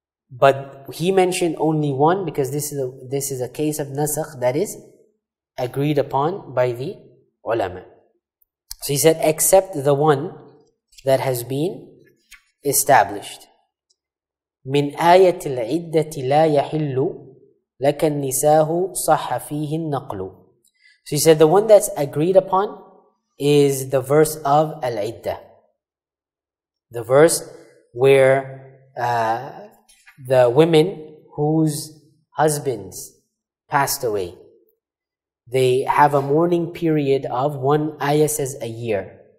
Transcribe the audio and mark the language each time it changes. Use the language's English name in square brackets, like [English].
[English] But he mentioned only one because this is a case of nasakh that is agreed upon by the ulama. So he said, except the one that has been established. [Arabic] من آية العدة لا يحل لك النساء صح فيه النقل. [English] So he said the one that's agreed upon is the verse of Al-Iddah. The verse where the women whose husbands passed away, they have a mourning period of, one ayah says a year.